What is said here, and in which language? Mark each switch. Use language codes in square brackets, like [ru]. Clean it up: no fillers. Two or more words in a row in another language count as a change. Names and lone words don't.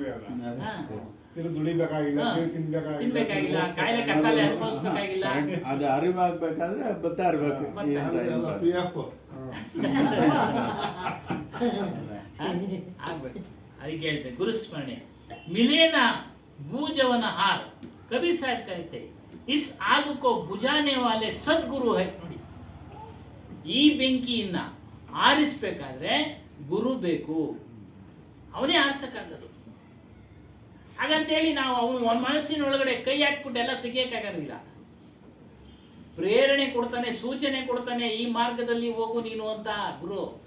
[kn] ತಿನ್ಬೇಕಾಗಿಲ್ಲ, ಕಾಯಿಲೆ ಕಸಾಲೆ ಅನುಭವಿಸ್ಬೇಕಾಗಿಲ್ಲ. ಅದು ಅರಿವಾಗ್ಬೇಕಾದ್ರೆ ಬರ್ತಾ ಇರ್ಬೇಕು. ಆಗ್ಬೇಕು. ಅದಕ್ಕೆ ಹೇಳ್ತೆ ಗುರುಸ್ಮರಣೆ. ಮಿಲೇನ ಬೂಜವನ ಹಾರ [hi] ಕಬೀರ್ ಸಾಹೇಬ್ कहते इस आग को बुझाने वाले सद्गुरु है. [kn] ನೋಡಿ, ಈ ಬೆಂಕಿಯನ್ನ ಆರಿಸಬೇಕಾದ್ರೆ ಗುರು ಬೇಕು, ಅವನೇ ಆರಿಸಕ್ಕಾಗದು. ಹಾಗಂತೇಳಿ ನಾವು ಅವನ ಮನಸ್ಸಿನ ಒಳಗಡೆ ಕೈ ಹಾಕ್ಬಿಟ್ಟು ಎಲ್ಲ ತೆಗಿಯಕ್ಕಾಗೋದಿಲ್ಲ. ಪ್ರೇರಣೆ ಕೊಡ್ತಾನೆ, ಸೂಚನೆ ಕೊಡ್ತಾನೆ, ಈ ಮಾರ್ಗದಲ್ಲಿ ಹೋಗು ನೀನು ಅಂತ ಗುರು.